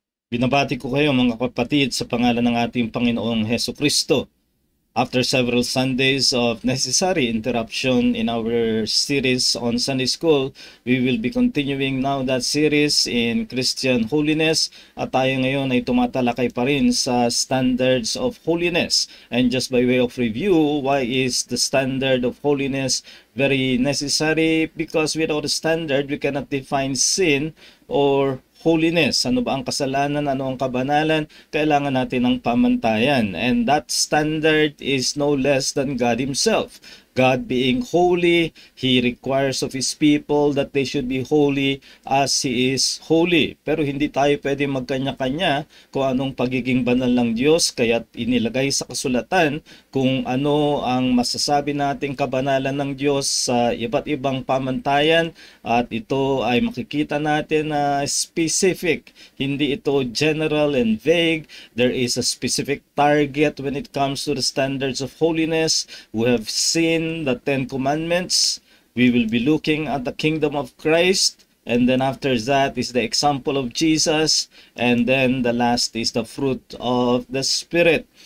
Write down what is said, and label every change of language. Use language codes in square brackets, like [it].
[tl] Binabati ko kayo mga kapatid sa pangalan ng ating Panginoong Hesus Kristo. [en] After several Sundays of necessary interruption in our series on Sunday School, we will be continuing now that series in Christian Holiness [tl] at tayo ngayon ay tumatalakay pa rin sa [en] standards of holiness. And just by way of review, why is the standard of holiness very necessary? Because without a standard, we cannot define sin or holiness. [tl] Ano ba ang kasalanan? Ano ang kabanalan? Kailangan natin ng pamantayan. [en] And that standard is no less than God Himself. God being holy, He requires of His people that they should be holy as He is holy. [tl] Pero hindi tayo pwede magkanya-kanya kung anong pagiging banal ng Diyos, kaya inilagay sa kasulatan kung ano ang masasabi nating kabanalan ng Diyos sa iba't ibang pamantayan, at ito ay makikita natin na specific. Hindi ito [en] general and vague. There is a specific target when it comes to the standards of holiness. We have seen the Ten Commandments. We will be looking at the kingdom of Christ, and then after that is the example of Jesus, and then the last is the fruit of the Spirit.